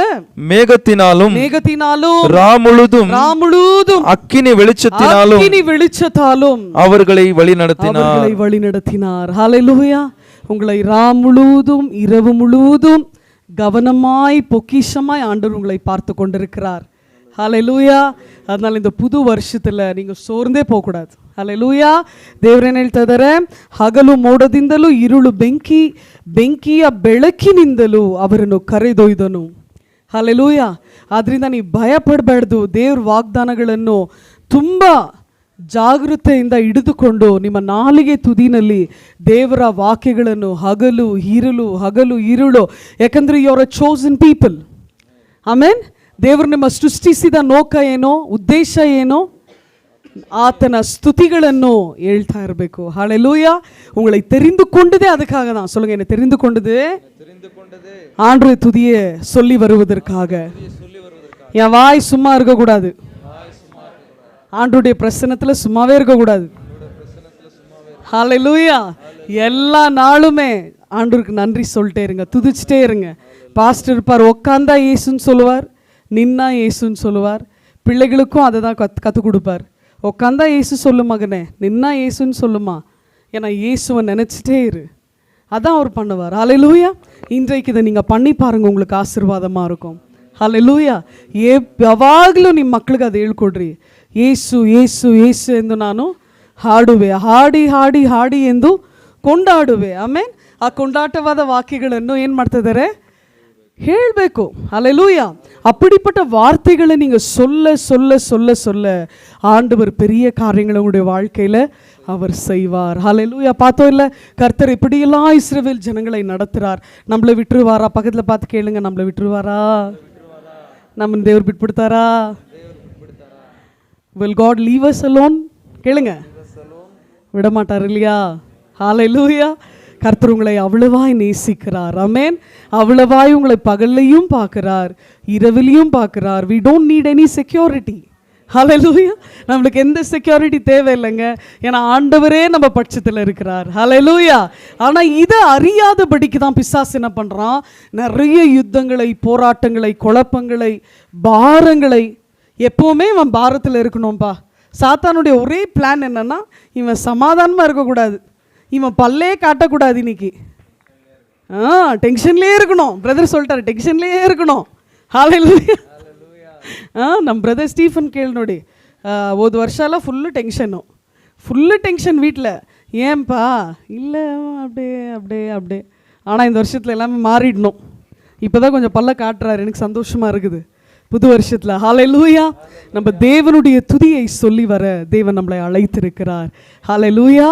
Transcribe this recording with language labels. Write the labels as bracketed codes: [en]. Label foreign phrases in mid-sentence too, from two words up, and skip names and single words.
[ta] மேகத்தினாலும் ராமுழுதும் அக்கினி வெளிச்சத்தினாலும் அவர்களை வழி நடத்தினார். ஹல்லேலூயா. உங்களை முழுவதும் இரவு முழுவதும் கவனமாய் பொக்கிஷமாய் ஆண்டவர் உங்களை பார்த்து கொண்டிருக்கிறார். ஹல்லேலூயா. அதனால இந்த புது வருஷத்துல நீங்க சோர்ந்தே போகக்கூடாது. [kn] ಹಲ್ಲೆಲೂಯಾ. ದೇವರೇನು ಹೇಳ್ತಾ ಇದ್ದಾರೆ? ಹಗಲು ಮೋಡದಿಂದಲೂ ಇರುಳು ಬೆಂಕಿಯ ಬೆಳಕಿನಿಂದಲೂ ಅವರನ್ನು ಕರೆದೊಯ್ದನು. ಹಲ್ಲೆಲೂಯಾ. ಆದ್ರಿಂದ ನೀವು ಭಯ ಪಡಬಾರ್ದು. ದೇವ್ರ ವಾಗ್ದಾನಗಳನ್ನು ತುಂಬ ಜಾಗೃತೆಯಿಂದ ಹಿಡಿದುಕೊಂಡು ನಿಮ್ಮ ನಾಲಿಗೆ ತುದಿನಲ್ಲಿ ದೇವರ ವಾಕ್ಯಗಳನ್ನು ಹಗಲು ಇರುಳು, ಯಾಕಂದ್ರೆ [en] you are a chosen people. [kn] ಆಮೇನ್. ದೇವರು ನಿಮ್ಮ ಸೃಷ್ಟಿಸಿದ ನೋಕ ಏನೋ, ಉದ್ದೇಶ ಏನೋ, ಆತನ ಸ್ತುತಿಗಳನ್ನು ಹೇಳ್ತಾ ಇರಬೇಕು. [ta] ஹல்லேலூயா. உங்களை தெரிந்து கொண்டதே அதுக்காக தான். சொல்லுங்க, என்ன தெரிந்து கொண்டது? ஆண்டவருடைய துதியை சொல்லி வருவதற்காக. என் வாய் சும்மா இருக்க கூடாது. ஆண்டவருடைய பிரசன்னத்துல சும்மாவே இருக்க கூடாது. ஹல்லேலூயா. எல்லா நாளுமே ஆண்டவருக்கு நன்றி சொல்லிட்டே இருங்க, துதிச்சிட்டே இருங்க. பாஸ்டர் இருப்பார், உட்காந்தா இயேசுன்னு சொல்லுவார், நின்னா இயேசுன்னு சொல்லுவார். பிள்ளைகளுக்கும் அதை தான் கற்றுக் கொடுப்பார். உட்காந்தா இயேசு சொல்லு மகனே, நின்னா இயேசுன்னு சொல்லுமா, ஏன்னா இயேசுவை நினச்சிட்டே இரு. அதான் அவர் பண்ணுவார். ஹல்லேலூயா. இன்றைக்கு இதை நீங்கள் பண்ணி பாருங்கள், உங்களுக்கு ஆசீர்வாதமாக இருக்கும். [kn] ಹಲ್ಲೆಲೂಯಾ. ಯಾವಾಗಲೂ ನಿಮ್ಮ ಮಕ್ಕಳಿಗೆ ಅದು ಹೇಳ್ಕೊಡ್ರಿ. ಯೇಸು ಯೇಸು ಯೇಸು ಎಂದು ನಾನು ಹಾಡುವೆ, ಹಾಡಿ ಹಾಡಿ ಹಾಡಿ ಎಂದು ಕೊಂಡಾಡುವೆ. ಆಮೇಲೆ ಆ ಕೊಂಡಾಟವಾದ ವಾಕ್ಯಗಳನ್ನು ಏನು ಮಾಡ್ತಿದ್ದಾರೆ? ಹೇಳಬೇಕು. [ta] ஹல்லேலூயா. அப்படிப்பட்ட வார்த்தைகளை நீங்கள் சொல்ல சொல்ல சொல்ல சொல்ல ஆண்டவர் பெரிய காரியங்களை உங்களுடைய வாழ்க்கையில் அவர் செய்வார். ஹல்லேலூயா. பார்த்தோம் இல்லை, கர்த்தர் இப்படியெல்லாம் இஸ்ரவேல் ஜனங்களை நடத்துகிறார். நம்மளை விட்டுருவாரா? பக்கத்தில் பார்த்து கேளுங்க, நம்மளை விட்டுருவாரா? நம்ம தேவர் பிட்படுத்தாரா? [en] will God leave us alone? [ta] கேளுங்க, விட மாட்டார் இல்லையா? ஹல்லேலூயா. கர்த்தர் உங்களை அவ்வளவாய் நேசிக்கிறார். ஆமென். அவ்வளவாய் உங்களை பகல்லையும் பார்க்கிறார், இரவிலையும் பார்க்கிறார். [en] we don't need any security. [ta] ஹல்லேலூயா. நம்மளுக்கு எந்த செக்யூரிட்டி தேவையில்லைங்க, ஏன்னா ஆண்டவரே நம்ம பட்சத்தில் இருக்கிறார். ஹல்லேலூயா. ஆனால் இதை அறியாதபடிக்கு தான் பிசாசு என்ன பண்ணுறான்? நிறைய யுத்தங்களை, போராட்டங்களை, குழப்பங்களை, பாரங்களை. எப்போவுமே இவன் பாரத்தில் இருக்கணும்ப்பா. சாத்தானுடைய ஒரே பிளான் என்னன்னா, இவன் சமாதானமாக இருக்கக்கூடாது, இவன் பல்லே காட்டக்கூடாது. இன்னைக்கு டென்ஷன்லேயே இருக்கணும். பிரதர் சொல்லிட்டாரு, டென்ஷன்லேயே இருக்கணும். ஹல்லேலூயா. [kn] ನಮ್ಮ ಬ್ರದರ್ ಸ್ಟೀಫನ್ ಕೇಳಿ ನೋಡಿ, ಹೋದ ವರ್ಷ ಎಲ್ಲ [en] full tension [kn] வீட்டில். [ta] ஏன்பா? இல்லை, அப்படியே. ஆனால் இந்த வருஷத்தில் எல்லாமே மாறிடணும். இப்போ தான் கொஞ்சம் பல்ல காட்டுறாரு, எனக்கு சந்தோஷமாக இருக்குது புது வருஷத்தில். ஹல்லேலூயா. நம்ம தேவனுடைய துதியை சொல்லி வர தேவன் நம்மளை அழைத்திருக்கிறார். ஹல்லேலூயா.